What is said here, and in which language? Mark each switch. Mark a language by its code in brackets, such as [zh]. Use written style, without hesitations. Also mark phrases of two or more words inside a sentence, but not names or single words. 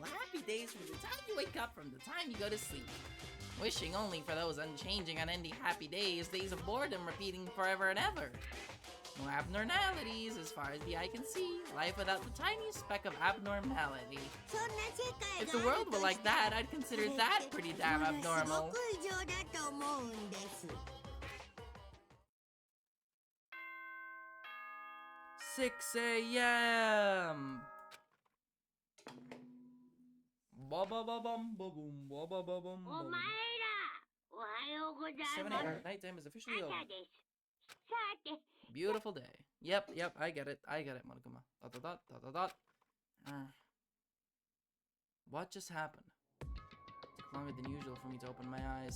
[en] Happy days from the time you wake up from the time you go to sleep. Wishing only for those unchanging, unending happy days of boredom repeating forever and ever. No abnormalities as far as the eye can see. Life without the tiniest speck of abnormality. If the world were like that, I'd consider that pretty damn abnormal. Six a.m. Ba ba ba bum ba boom ba ba ba bum. 7 a.m. Nighttime is officially over. Beautiful day. Yep, I get it, Monokuma. Dot dot dot dot dot dot. What just happened? It took longer than usual for me to open my eyes.